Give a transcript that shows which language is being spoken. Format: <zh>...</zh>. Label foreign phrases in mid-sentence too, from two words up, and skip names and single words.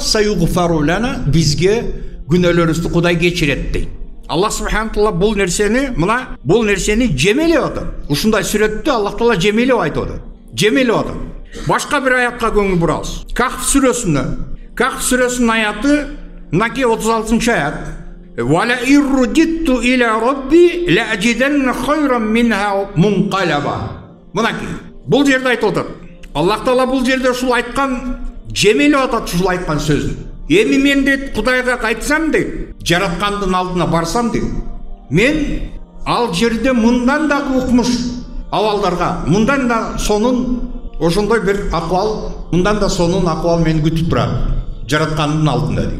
<ky>Саюгфарулана, бизге күнөөлөрүбүздү Кудай кечирет дейт.</ky> <ar>الله سبحانه تعالى</ar> <ky>бул нерсени жемелеп атат. Ушундай сүрөттү Аллах таала жемелеп айтып атат. Башка бир аятка көңүл бурабыз. Кахф сүрөсүнүн аяты мынакей 36 аят.</ky> <ar>ولا رددت إلى ربي لأجدن خيرا منها منقلبا.</ar> <ky>Мынакей бул жерде айтып атат. Аллах таала бул жерде ушул айткан жемелеп атат ушул айткан сөзүн. Эми мен дейт Кудайга кайтсам дейт, жараткандын алдына барсам дейт, мен ал жерде мындан да укмуш абалдарга, мындан да сонун ошондой бир акыбал, мындан да сонун акыбал мени күтүп турат жараткандын алдында дейт.</ky>